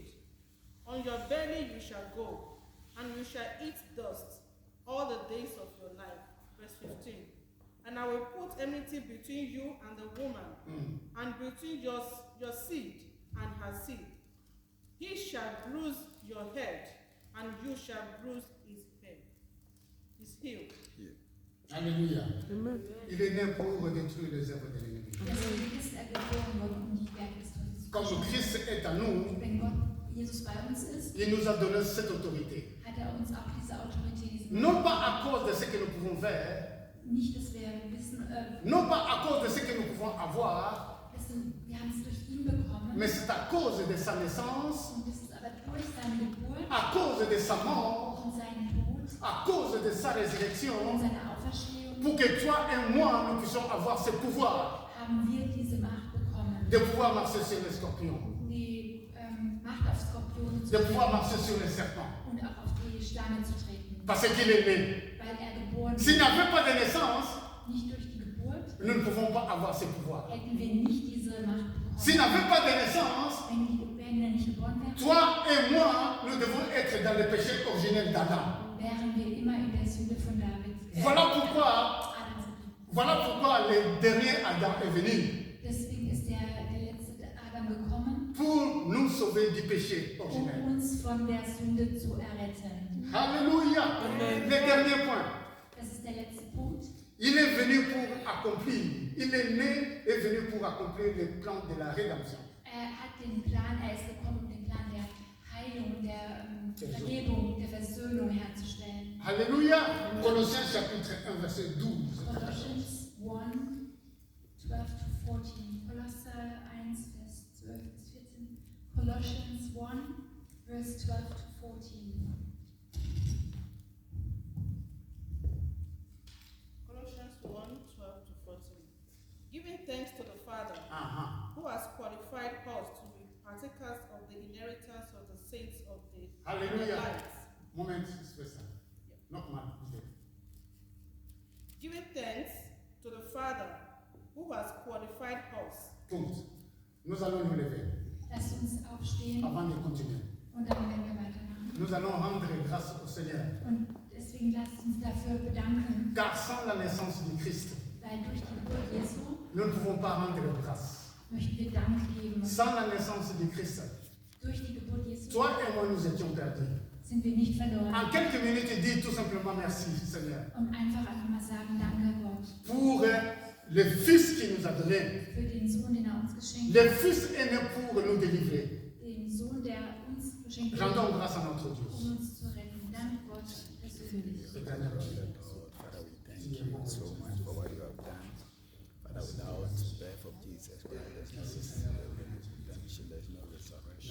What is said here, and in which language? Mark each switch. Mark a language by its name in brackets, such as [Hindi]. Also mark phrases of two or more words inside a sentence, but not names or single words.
[English] On your belly you shall go, and you shall eat dust all the days of your life. Verse 15. And I will put enmity between you and the woman, and between your seed and her seed. He shall bruise your head, and you shall bruise his head, his heel. [French] Alléluia. Il est né pour détruire les œuvres de l'ennemi. [German] Deswegen ist er geboren worden, um die Werke des Teufels zu [French] Comme [German] zerstören. [French] Christ est à nous, [German] Wenn Gott, Jesus bei uns ist, [French] il nous a donné cette autorité. [German] hat er uns auch diese Autorität, diese [French] Non pas à cause de ce que nous pouvons faire, [German] nicht, dass wir wissen, [French] non pas à cause de ce que nous pouvons avoir, [German] wir haben es durch ihn bekommen, [French] mais c'est à cause de sa naissance, [German] und es ist aber durch seine Geburt [French] à cause de sa mort, [German] und seinen Tod [French] à cause de sa [German] und [French] résurrection, [German] seine Auferstehung [French] pour que toi et moi, nous puissions avoir ce pouvoir [German] haben wir diese Macht bekommen, [French] de pouvoir marcher sur les scorpions, [German] die Macht auf Skorpione zu [French] de pouvoir [German] treten [French] marcher sur les serpents, [German] und auch auf die Schlange zu treten, [French] parce qu'il est né. [German] weil er geboren [French] S'il [German] ist. [French] n'avait pas de naissance, [German] Nicht durch die Geburt [French] nous ne pouvons pas avoir ce pouvoir. [German] hätten wir nicht diese Macht [French] S'il [German] bekommen. [French] n'avait pas de naissance, [German] Wenn er nicht geboren wäre, [French] toi et moi, nous devons être dans le péché originel d'Adam. [German] wären wir immer in der Sünde von David. [French] Voilà pourquoi le dernier Adam est venu. [German] Deswegen ist der letzte Adam gekommen, [French] Pour nous sauver du péché originel. [German] uns von der Sünde zu erretten. [French] Alléluia. Le dernier point. [German] Das ist der letzte Punkt. [French] Il est venu pour accomplir. Il est né et venu pour accomplir le plan de la rédemption. [German] Er ist gekommen, um den Plan der Heilung, der Vergebung, der Versöhnung herzustellen. [French] Alléluia. Colossiens chapitre 1, verset 12. [English] Colossians 1, 12 to 14. [German] Kolosser 1, Vers 12 bis 14. [English] Colossians 1, Vers 12 to 14. Colossians 1, 12 to 14. Giving thanks to the Father, who has qualified us to be partakers of the inheritance of the saints of the [French] Alléluia. [English] light. [French] Moment spécial. Not mal. [English] Giving thanks to the Father, who has qualified us. [German] Punkt. [French] Nous allons nous lever [German] Lasst uns aufstehen [French] avant de continuer. [German] und dann werden wir weitermachen. [French] Nous allons rendre grâce au Seigneur. [German] Und deswegen lasst uns dafür bedanken, [French] Car sans la naissance du Christ, [German] weil durch die Geburt Jesu [French] nous ne pouvons pas rendre grâce. [German] möchten wir Dank geben. [French] Sans la naissance du Christ, [German] Durch die Geburt Jesu [French] toi et moi nous étions perdus. [German] sind wir nicht verloren. [French] En quelques minutes, dis tout simplement merci, Seigneur, [German] Und einfach mal sagen, danke Gott, [French] pour le Fils qui nous a donné. [German] für den Sohn, den er uns geschenkt [French] Le [German] hat. [French] Fils est né pour nous délivrer. [German] Den Sohn, der uns geschenkt hat, [French] Rendons grâce à notre Dieu. [German] um uns zu retten. Dank Gott persönlich. [French] Éternel Dieu. [English] Father, we thank you so much for what you have done. Father, without the birth of Jesus Christ, there's no redemption, there's no resurrection.